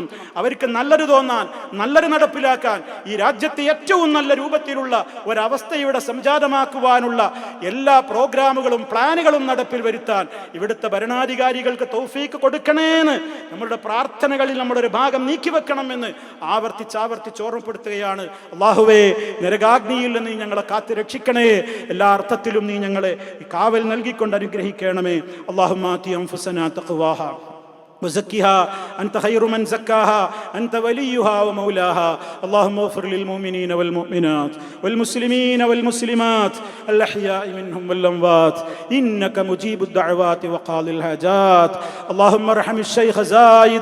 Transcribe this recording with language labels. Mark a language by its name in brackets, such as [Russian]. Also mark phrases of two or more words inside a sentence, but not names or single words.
[Malayalam] അവർക്ക് നല്ലത് തോന്നാൻ, നല്ലത് നടപ്പിലാക്കാൻ, ഈ രാജ്യത്തെ ഏറ്റവും നല്ല രൂപത്തിലുള്ള ഒരവസ്ഥ ഇവിടെ സംജാതമാക്കുവാനുള്ള എല്ലാ പ്രോഗ്രാമുകളും പ്ലാനുകളും നടപ്പിൽ വരുത്താൻ ഇവിടുത്തെ ഭരണാധികാരികൾക്ക് തൗഫീക്ക് കൊടുക്കണേന്ന് നമ്മളുടെ പ്രാർത്ഥനകളിൽ നമ്മളൊരു ഭാഗം നീക്കിവെക്കണമെന്ന് ആവർത്തിച്ച് ഓർമ്മപ്പെടുത്തുകയാണ്. അല്ലാഹുവേ, നരകാഗ്നിയിൽ നിന്ന് ഞങ്ങളെ കാത്തു രക്ഷിക്കണേ. എല്ലാ അർത്ഥത്തിലും നീ ഞങ്ങളെ കാവൽ നൽകിക്കൊണ്ട് അനുഗ്രഹിക്കണമേ. [Arabic] اللهم آت أنفسنا تقواها وزكها أنت خير من زكاها أنت وليها ومولاها اللهم اغفر للمؤمنين والمؤمنات والمسلمين والمسلمات الأحياء منهم والأموات إنك مجيب الدعوات وقاضي الحاجات اللهم ارحم الشيخ زايد